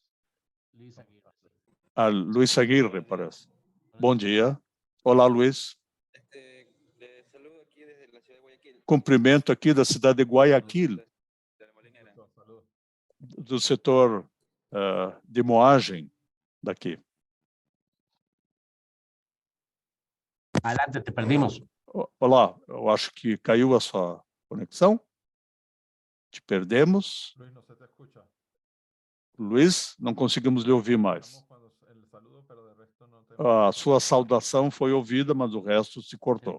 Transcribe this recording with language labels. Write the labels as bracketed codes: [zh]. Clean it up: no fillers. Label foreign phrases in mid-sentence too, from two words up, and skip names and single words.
[pt] A Luiz Aguirre, parece. Bom dia. Olá, Luiz. Cumprimento aqui da cidade de Guayaquil, do setor de moagem daqui. [es] Adelante, te perdimos. [pt] Olá, eu acho que caiu a sua conexão. [es] Te perdemos. [pt] Luiz, não conseguimos lhe ouvir mais. A sua saudação foi ouvida, mas o resto se cortou.